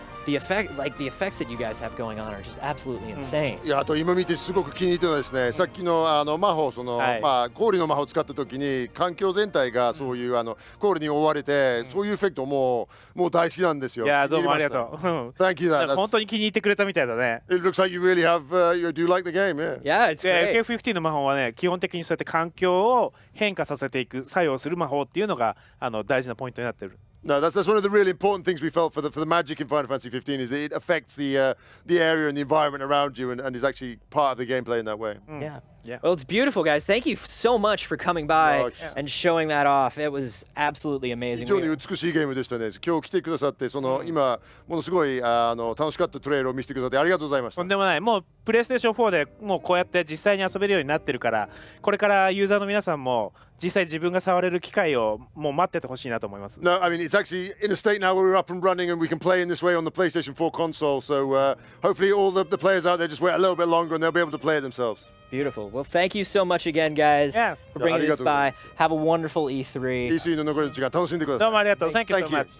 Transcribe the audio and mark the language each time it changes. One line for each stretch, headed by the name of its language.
English: The effects that you guys have going on are just absolutely insane.
Japanese: いやあと今見てすごく気に入ってるのはですね、さっきの魔法氷の魔法を使った時に環境全体がそういう氷に覆われて、そういうエフェクトもう大好きなんですよ。いやどうもありがとう。
English: Thank you.
Japanese: 本当に気に入ってくれたみたいだね。
English: It looks like you really have you do like the game, yeah. Yeah, it's great.
Japanese: FFXV の魔法はね基本的にそうやって環境を変化させていく作用する魔法っていうのが大事なポイントになってる。
English: No, that's one of the really important things we felt for the magic in Final Fantasy 15 is that it affects the area and the environment around you and is actually part of the gameplay in that way. Yeah. Yeah. Well, it's beautiful, guys. Thank you so much for coming by and showing that off. It was absolutely amazing.
Japanese: 非常に美しいゲームでしたね。今日来てくださって今ものすごい楽しかったトレイルを見せてくださってありがとうございました。とんでもない。もうプレイステーション4でもうこうやって実際に遊べるようになってるからこれからユーザーの皆さんも実際自分が触れる機会をもう待っててほしいなと思います。
English: No, I mean it's actually in a state now where we're up and running and we can play in this way on the PlayStation 4 console. So hopefully all the players out there just wait a little bit longer and they'll be able to play it themselves. Beautiful. Well, thank you so much again, guys, for bringing this by. Have a wonderful E3.
Japanese: E3 の残りの時間楽しんでください。どうもありがとう。
English: Thank you so much.